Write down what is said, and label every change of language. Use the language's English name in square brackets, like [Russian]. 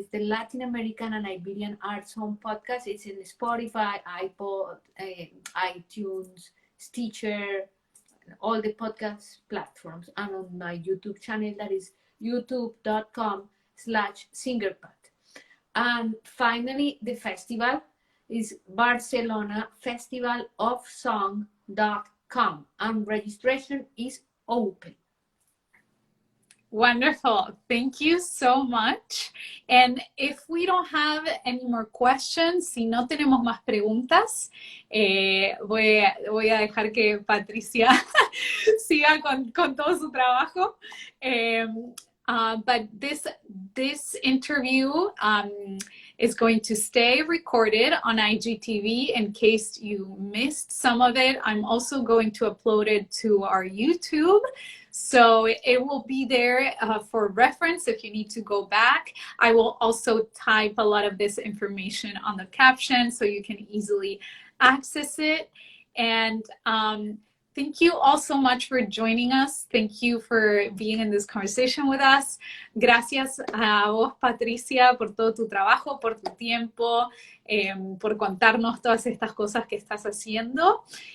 [English] It's the Latin American and Iberian Arts Home Podcast. It's in Spotify, iPod, iTunes, Stitcher, all the podcast platforms, and on my YouTube channel, that is youtube.com/singerpad. And finally, the festival is Barcelona festivalofsong.com, and registration is open. Wonderful. Thank you so much. And if we don't have any more questions, [Spanish] si no tenemos más preguntas, [English] voy a dejar que Patricia siga con todo su trabajo. But this interview is going to stay recorded on IGTV in case you missed some of it. I'm also going to upload it to our YouTube. So it will be there for reference if you need to go back. I will also type a lot of this information on the caption so you can easily access it. And thank you all so much for joining us. Thank you for being in this conversation with us. [Spanish] Gracias a vos, Patricia, por todo tu trabajo, por tu tiempo, por contarnos todas estas cosas que estás haciendo.